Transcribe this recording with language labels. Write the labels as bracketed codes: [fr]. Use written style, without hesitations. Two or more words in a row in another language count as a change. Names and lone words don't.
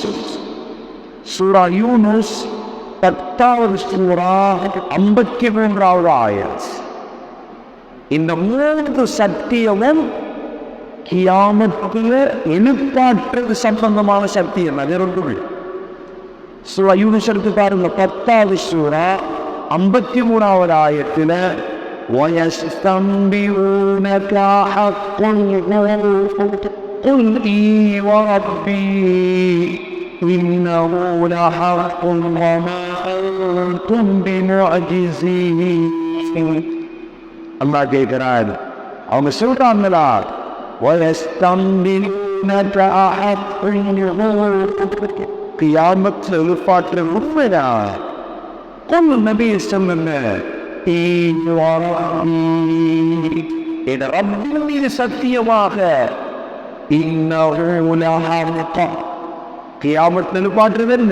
[ta] சூரா யூனுஸ் 10வது சூரா 53வது ஆயத். இந்த 3 சத்தியமும் கியாமத்துல எழுப்பாற்றது சம்பந்தமான சத்தியம். அது ரெண்டுமே சூரா யூனுஸ் எடுத்து பாருங்க. 10வது சூரா 53வது ஆயத்துல [ar] وَيَسْتَنْبِئُونَكَ حَقٌّ قُلْ إِي وَرَبِّي إِنَّهُ لَحَقٌّ وَمَا أَنْتُمْ بِمُعْجِزِينَ. [ta] அல்லாஹ் கேட்கிறார். அவங்க சொல்றாங்களா [ar] وَيَسْتَنْبِئُونَكَ حَقٌّ [ta] கியாமத்தில் எழுப்பாற்ற உண்மைதான். قُلْ நபி சொல்லுங்க என் ரப்பின் மீது சத்தியமாக கியாமத்தில் எழுப்பாற்றது என்ன?